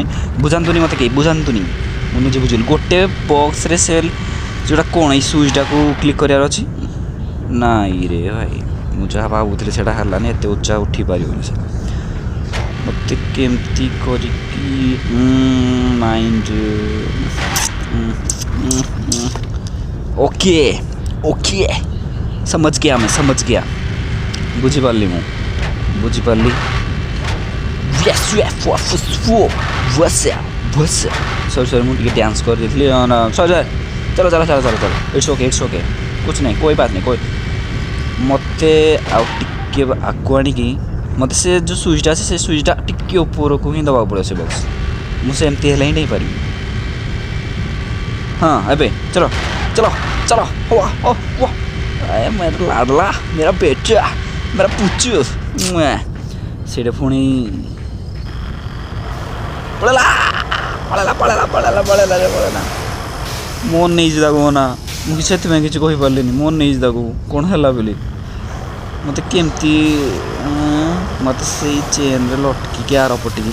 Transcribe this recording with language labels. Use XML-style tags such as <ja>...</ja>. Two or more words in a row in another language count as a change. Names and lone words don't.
<or>ବୁଝାନ୍ତୁନି ମୋତେ କେହି, ବୁଝାନ୍ତୁନି, ମୁଁ ନିଜେ ବୁଝିଗଲି। ଗୋଟେ ବକ୍ସରେ ସେଲ୍ ଯେଉଁଟା କ'ଣ ଏଇ ସୁଇଚ୍ଟାକୁ କ୍ଲିକ୍ କରିବାର ଅଛି। ନାଇଁରେ ଭାଇ, ମୁଁ ଯାହା ଭାବୁଥିଲି ସେଇଟା ହେଲାନି। ଏତେ ଉଚ୍ଚା ଉଠିପାରିବନି ସେ। ମୋତେ କେମିତି କରିକି</or> <en>mind okay</en> <hi>समझ गया</hi> <or>ବୁଝିପାରିଲି ମୁଁ ବୁଝିପାରିଲି। सॉरी ମୁଁ ଟିକେ ଡ୍ୟାନ୍ସ କରିଦେଇଥିଲି। ସରି ଚାଲ</or> <en>it's okay</en> <hi>कुछ नहीं, कोई बात नहीं।</hi> <or>ମୋତେ ଆଉ ଟିକେ ଆଗକୁ ଆଣିକି ମୋତେ ସେ ଯେଉଁ ସୁଇଚ୍ଟା ଅଛି ସେ ସୁଇଚ୍ଟା ଟିକେ ଉପରକୁ ହିଁ ଦେବାକୁ ପଡ଼ିବ ସେ ବକ୍ସ। ମୁଁ ସେମିତି ହେଲେ ହିଁ ନେଇପାରିବି। ହଁ ଏବେ</or> <hi>ଚलो मेरा लाडला, मेरा बेटा, मेरा पुच्चू।</hi> <or>ସେଇଟା ପୁଣି ପଳେଇଲା। ମନ ନେଇଛି ତାକୁ ନା, ମୁଁ ସେଥିପାଇଁ କିଛି କହିପାରିଲିନି। ମନ ନେଇଛି ତାକୁ, କ'ଣ ହେଲା ବୋଲି। ମୋତେ କେମିତି ମୋତେ ସେଇ ଚେନ୍ରେ ଲଟକିକି ଆର ପଟିକି।</or>